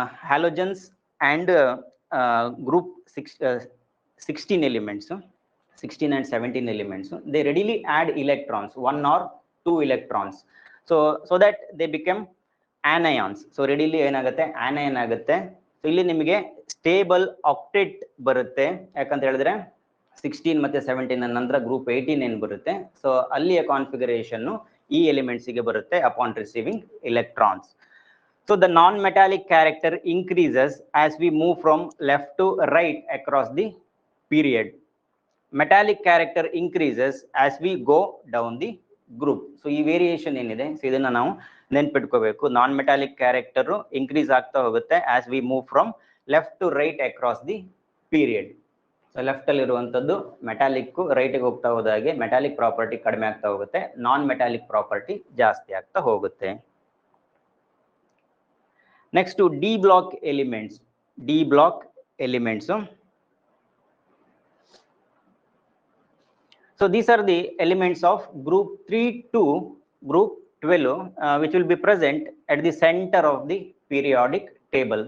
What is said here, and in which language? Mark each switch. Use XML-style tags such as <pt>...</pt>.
<en>Halogens and group 16 elements, 16 and 17 elements, they readily add electrons, 1 or 2 electrons, so that they become anions.</en> <kn>So readily ಏನಾಗುತ್ತೆ anion ಆಗುತ್ತೆ. So ಇಲ್ಲಿ ನಿಮಗೆ stable octet ಬರುತ್ತೆ, ಯಾಕಂತ ಹೇಳಿದ್ರೆ 16 ಮತ್ತೆ 17 ನಂತರ ಗ್ರೂಪ್ 18 ಏನ್ ಬರುತ್ತೆ, ಸೊ ಅಲ್ಲಿಯ ಕಾನ್ಫಿಗರೇಷನ್ ಈ ಎಲಿಮೆಂಟ್ಸ್ ಗೆ ಬರುತ್ತೆ</kn> <en>Upon receiving electrons. So the non-metallic character increases as we move from left to right across the period. Metallic character increases as we go down the group.</en> <kn>So ಈ variation ಏನಿದೆ, so ಇದನ್ನ ನಾವು ನೆನ್ಪಿಟ್ಕೋಬೇಕು. ನಾನ್ metallic character increase ಆಗ್ತಾ ಹೋಗುತ್ತೆ</kn> <en>as we move from left to right across the period.</en> <kn>So left ಅಲ್ಲಿ ಇರುವಂತದ್ದು metallic, right ಗೆ ಹೋಗ್ತಾ ಹೋದಾಗೆ ಮೆಟಾಲಿಕ್ ಪ್ರಾಪರ್ಟಿ ಕಡಿಮೆ ಆಗ್ತಾ ಹೋಗುತ್ತೆ, ನಾನ್ ಮೆಟಾಲಿಕ್ ಪ್ರಾಪರ್ಟಿ ಜಾಸ್ತಿ ಆಗ್ತಾ ಹೋಗುತ್ತೆ.</kn> <en>Next to D block elements. D block elements. So these are the elements of group 3 to group 12, which will be present at the center of the periodic table.</en>